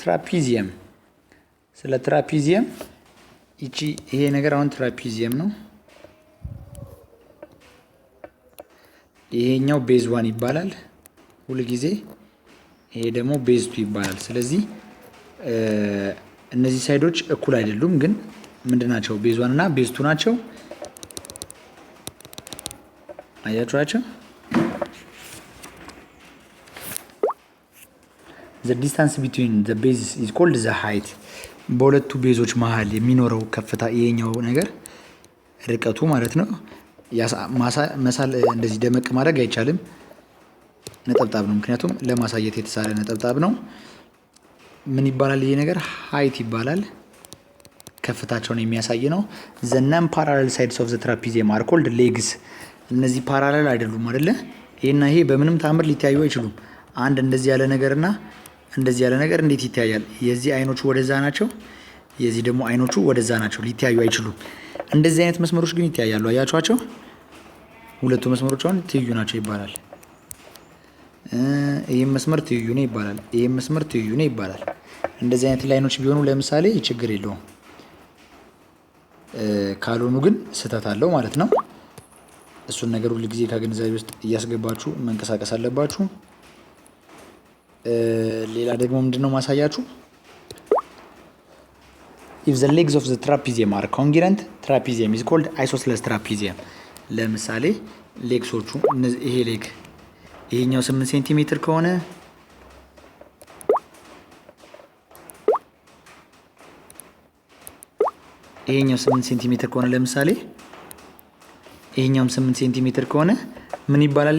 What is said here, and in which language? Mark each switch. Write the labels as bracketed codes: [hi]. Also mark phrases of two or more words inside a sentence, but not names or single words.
[am] ትራፒዚየም ይሄ ነገር አሁን ትራፒዚየም ነው። ይሄኛው ቤዝ 1 ይባላል ሁሉ ጊዜ፣ ይሄ ደግሞ ቤዝ 2 ይባላል። ስለዚህ እነዚህ ሳይዶች እኩል አይደሉም፣ ግን ምንድናቸው? ቤዝ 1 እና ቤዝ 2 ናቸው። አያችኋቸው? [en] the distance between the bases is called the height። [am] በሁለቱ ቤዞች መሃል የሚኖረው ከፍታ ይሄኛው ነገር ርቀቱ ማለት ነው። መሳል እንደዚህ ደመቅ ማድረግ አይቻልም፣ ነጠብጣብ ነው። ምክንያቱም ለማሳየት የተሳለ ነጠብጣብ ነው። ምን ይባላል ይሄ ነገር? height ይባላል። ከፍታቸውን የሚያሳይ ነው። [en] the non parallel sides of the trapezium are called legs። [am] እነዚህ ፓራሌል አይደሉም አይደለ? ይሄና ይሄ በምንም ታምር ሊታዩ አይችሉም። አንድ እንደዚህ ያለ ነገርና እንደዚህ ያለ ነገር እንዴት ይታያል? የዚህ አይኖቹ ወደዛ ናቸው፣ የዚህ ደግሞ አይኖቹ ወደዛ ናቸው። ሊታዩ አይችሉም። እንደዚህ አይነት መስመሮች ግን ይታያሉ። አያችኋቸው? ሁለቱ መስመሮች አሁን ትይዩ ናቸው ይባላል። ይሄም መስመር ትይዩ ነው ይባላል። ይሄም መስመር ትይዩ ነው ይባላል። እንደዚህ አይነት ላይኖች ቢሆኑ ለምሳሌ ችግር የለውም። ካልሆኑ ግን ስህተት አለው ማለት ነው። እሱን ነገር ሁሉ ጊዜ ከግንዛቤ ውስጥ እያስገባችሁ መንቀሳቀስ አለባችሁ። ሌላ ደግሞ ምንድነው ማሳያችሁ? [en] if the legs of the trapezium are congruent trapezium is called isosceles trapezium። [am] ለምሳሌ ሌግሶቹ ይሄ ሌግ ይሄኛው 8 ሴንቲሜትር ከሆነ ይሄኛው 8 ሴንቲሜትር ከሆነ ለምሳሌ ይሄኛውም 8 ሴንቲሜትር ከሆነ ምን ይባላል?